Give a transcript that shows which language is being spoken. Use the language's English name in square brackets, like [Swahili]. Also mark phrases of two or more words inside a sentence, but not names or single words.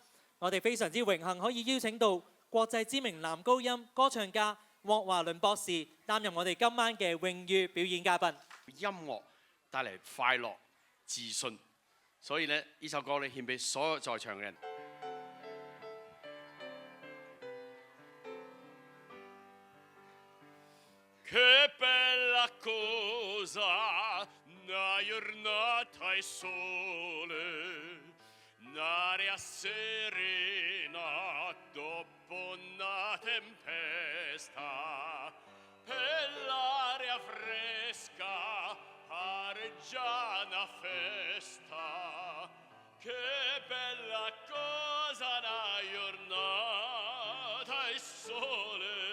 [Cantonese] 我哋非常之榮幸可以邀請到國際知名男高音歌唱家莫華倫博士擔任我哋今晚嘅榮譽表演嘉賓。音樂帶嚟快樂、自信，所以咧呢首歌咧獻俾所有在場嘅人。 [Italian] Che bella cosa, una giornata e sole, un'aria serena dopo una tempesta, per l'aria fresca pareggia una festa, che bella cosa una giornata e sole.